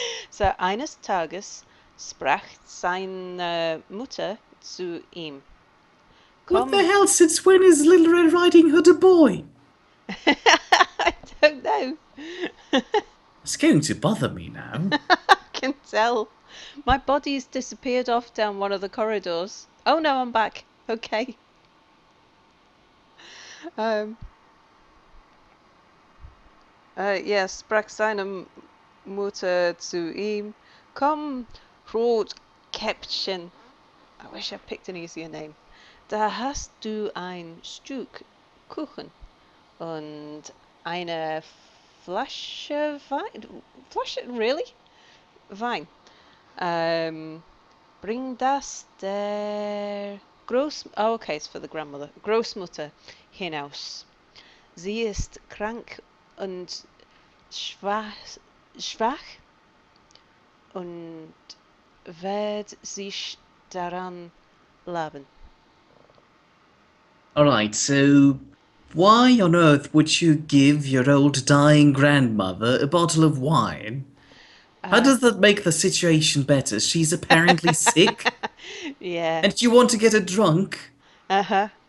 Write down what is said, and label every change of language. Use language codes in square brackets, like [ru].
[de] So, eines Tages sprach seine Mutter zu ihm. [en] What the [de] Komm. [en] hell, since when is Little Red Riding Hood a boy? I don't know. It's going to bother me now. I can tell. My body's disappeared off down one of the corridors. Oh no, I'm back. Okay. Um. [de] Yes, sprach seine Mutter zu ihm. Komm, Rotkäppchen. [en] I wish I picked an easier name. [de] Da hast du ein Stück Kuchen und eine Flasche Wein. Flasche? Really? Wein. Bring das der [en] Oh, okay, it's for the grandmother. [de] Großmutter hinaus. Sie ist krank und schwach und wird sich daran laben. [en] Alright, so why on earth would you give your old dying grandmother a bottle of wine? How Uh, does that make the situation better? She's apparently sick, yeah. and you want to get her drunk? Uh-huh.